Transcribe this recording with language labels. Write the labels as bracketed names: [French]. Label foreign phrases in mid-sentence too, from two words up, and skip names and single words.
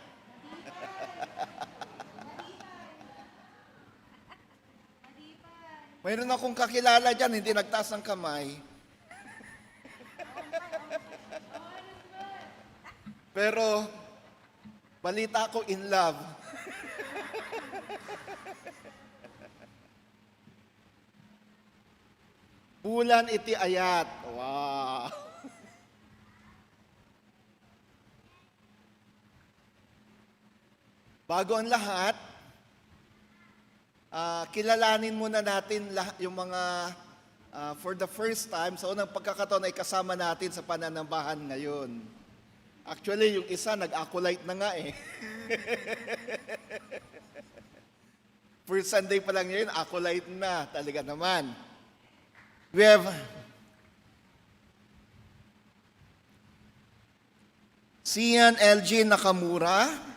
[Filipino] Mayroon akong kakilala dyan, hindi nagtaas ng kamay. Pero, balita ko [English] in love. [Iloko] Bulan iti ayat. Wow! [Filipino] Bago ang lahat, kilalanin muna natin yung mga [English] for the first time, [Filipino] sa unang pagkakataon ay kasama natin sa pananambahan ngayon. Actually, yung isa nag-acolyte na nga eh. [English] First Sunday [Filipino] pa lang yun, acolyte na. Talaga naman. [English] We have Sian LG Nakamura.